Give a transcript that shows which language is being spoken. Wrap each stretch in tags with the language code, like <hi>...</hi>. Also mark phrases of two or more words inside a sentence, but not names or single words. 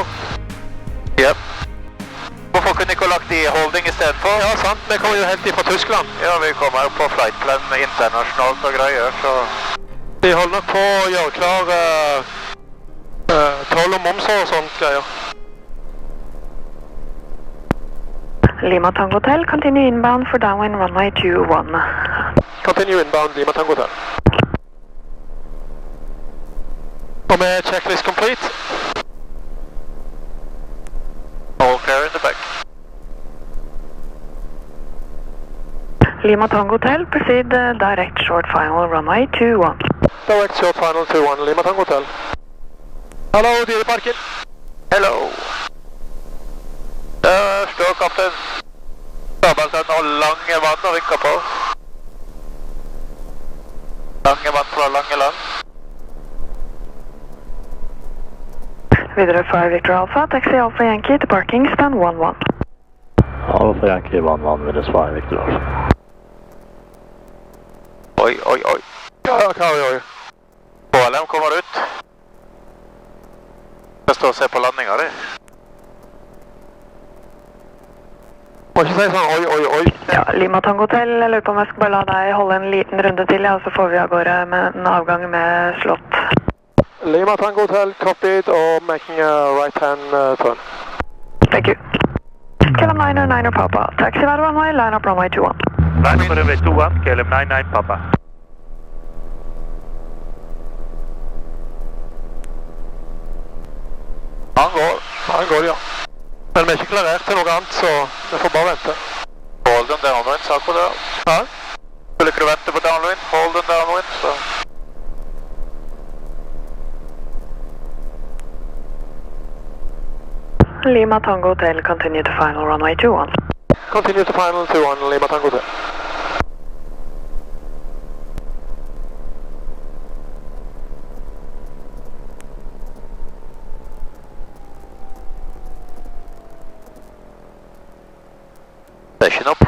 <en>Yep.</en> <no>Hvorfor kunne ikke ha lagt i holding i stedet for? Ja, sant. Vi kommer jo helt fra Tyskland. Ja, vi kommer jo på flightplan internasjonalt og greier, så... De holder nok på å gjøre klar toll og momser og sånt greier.</no> <en>Lima Tango Hotel, continue inbound for downwind runway 21. Continue inbound, Lima Tango Hotel.</en> <no>Og med</no> <en>checklist complete. All clear in the back. Lima Tango Hotel, proceed direct short final runway 21. Direct short final 21, Lima Tango Hotel.</en> <no>Hallo, Dyreparken.</no> <en>Hello.</en> <no>Der står kaptein Sabeltann og lange vann og vinker på. Lange vann fra lange land.</no> <en>Videre 5 Victor Alpha, taxi Alpha Yankee to parking, stand 11. Alpha Yankee 11, with us 5 Victor Alpha.</en> <no>Oi, oi, oi. Ja, Kari, oi. KLM kommer ut. Jeg står og ser på landinga di. Må ikke si sånn oi, oi, oi. Ja, Lima Tango Hotel, jeg lurer på om jeg skal bare la deg holde en liten runde til, ja, og så får vi av gårde med en avgang med slott.</no> <en>Lima Tango Hotel, copied, or making a right-hand turn. Thank you. KLM 909 Papa, taxi right runway, line up runway 21. Line up runway 21, KLM 99 Papa.</en> <no>Han går, ja. Men vi er ikke klarert til noe annet, så vi får bare vente. Hold den downwind, sa på det. Ja? Skulle ikke du vente på downwind? Hold den downwind, så...</no> <en>Lima Tango Hotel, continue to final runway 21. Continue to final 21, Lima Tango Hotel. Session up.</en>